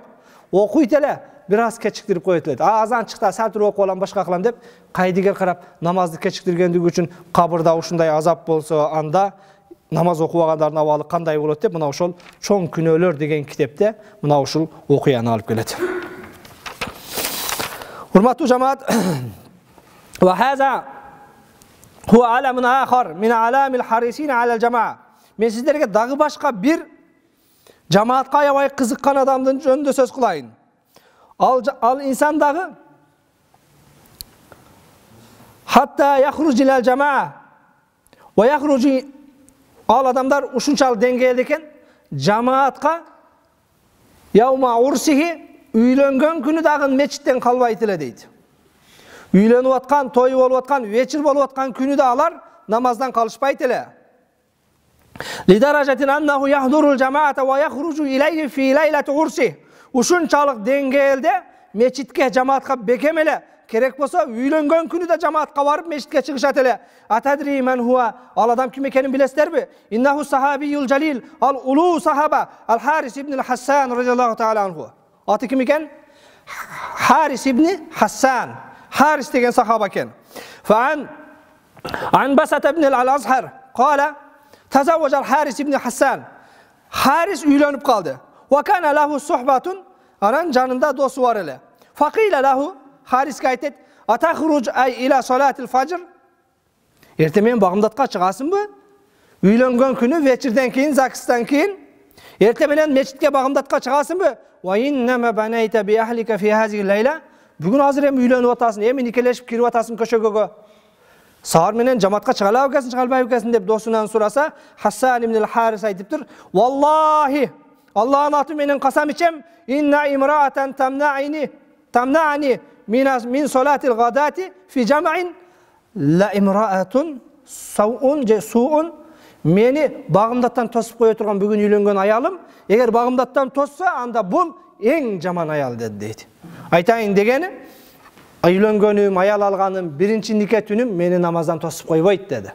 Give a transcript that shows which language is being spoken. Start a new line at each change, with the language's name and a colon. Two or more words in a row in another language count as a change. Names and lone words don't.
Kyrgyz: Окуйт эле, бир аз кечиктирип коёт эле. Азан чыкта сәл туруп окуп алам, башка кылам деп кайдыгер карап намазды кечиктиргендиги үчүн кабырда ушундай азап болсо, анда намаз окубагандардын абалы кандай болот деп мына ошол чоң күнөөлөр деген китепте мына ушул окуяны алып келет. Урматтуу жамаат,
Arabic: وهذا هو علم آخر من أعلام الحريصين على الجماعة.
Kyrgyz: Men sizlerge dagы башка бир жамаатка аябай кызыккан адамдын жөнүндө сөз кылайын. Ал инсан дагы
Arabic: حتى يخرج إلى الجماعة ويخرج,
Kyrgyz: ал адамдар ушунчалык деңгээлде экен, жамаатка
Arabic: يوم عرسه,
Kyrgyz: үйлөнгөн күнү дагы мечиттен калбайт эле дейт. Үйлөнүп аткан, той болуп аткан, вечер болуп аткан күнү да алар намаздан калышпайт эле.
Arabic: لدرجة أنه يحضر الجماعة ويخرج إليه في ليلة عرسه.
Kyrgyz: Ушунчалык деңгээлде мечитке, жамаатка бекем эле керек болсо, үйлөнгөн күнү да жамаатка барып мечитке чыгышат эле.
Arabic: أتدري من هو,
Kyrgyz: ал адам ким экенин билесиздерби?
Arabic: إنه صحابي جليل,
Kyrgyz: ал улуу сахаба, ал Харис ибн Хассан
Arabic: رضي الله تعالى عنه.
Kyrgyz: Аты ким экен? Харис ибн Хассан.
Arabic: Харис деген сахаба экен. فعن عنبسة بن الأزهر قال تزوج الحارث بن حسان.
Kyrgyz: Харис үйлөнүп калды.
Arabic: وكان له صحبة,
Kyrgyz: анан жанында досу бар эле.
Arabic: فقيل له, Хариске айтет, أتخرج أي إلى صلاة الفجر.
Kyrgyz: Эрте мен багымдатка чыгасыңбы? Үйлөнгөн күнү вечерден кийин, закыстан кийин эрте менен мечитке багымдатка чыгасыңбы?
Arabic: وإنما بنيت بأهلك في هذه الليلة.
Kyrgyz: Бүгүн азыр эми үйлөнүп атасың, эми никелешип кирип атасың көчөгөгө. Саар менен жамаатка чыга алабы экенсиң, чыга албайбы экенсиң деп досунан сураса, Хассан ибн ал-Харис айтыптыр, "Валлахи, Allah'ın atı menen kasam içem,
Arabic: إن امرأة تمنعني من صلاة الغداة في جمع لامرأة سوء
Kyrgyz: meni bagımdattan tosup koya turgan bugün үйленген ayalım, eğer bagımdattan tossa anda bul en jaman ayal dedi. Aytayın degeni, үйленгөнүм, ayal alganım, birinci nikah tünüm meni namazdan tosуп койбойт dedi.